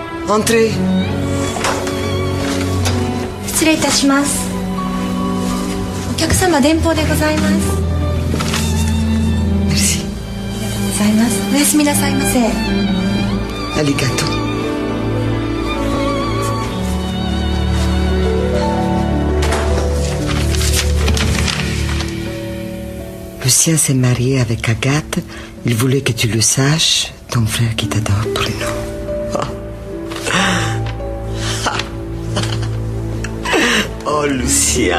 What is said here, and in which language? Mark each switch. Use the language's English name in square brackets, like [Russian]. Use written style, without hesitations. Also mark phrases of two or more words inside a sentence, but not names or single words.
[French] Entrez. [Japanese] 失礼いたします。お客様電報でございます。 [French] Merci. [Japanese] ございます。おやすみなさいませ。 Arigato. [French] Lucien s'est marié avec Agathe. Il voulait que tu le saches. Ton frère qui t'adore, Bruno. Oh, Lucien.